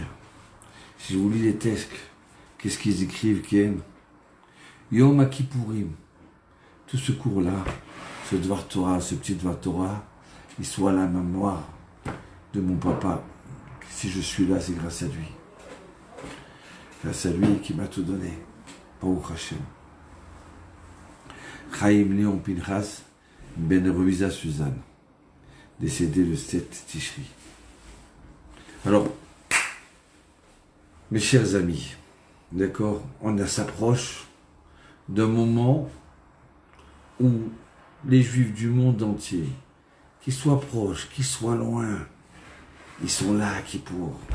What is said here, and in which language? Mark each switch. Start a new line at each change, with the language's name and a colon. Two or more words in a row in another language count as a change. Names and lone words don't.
French: Si je vous lis les textes, qu'est-ce qu'ils écrivent, Ken?
Hebrew: יום כיפורים.
French: Tout ce cours-là, ce
Hebrew: דבר תורה,
French: ce petit
Hebrew: דבר תורה,
French: il soit à la mémoire de mon papa. Si je suis là, c'est grâce à lui. Grâce à lui qui m'a tout donné.
Hebrew: ברוך השם.
French: Chaim Léon Pinchas Ben Ruiza Suzanne, décédé le 7 Tishri. Alors, mes chers amis, d'accord, on s'approche d'un moment où les Juifs du monde entier, qu'ils soient proches, qu'ils soient loin, ils sont là à Kippour.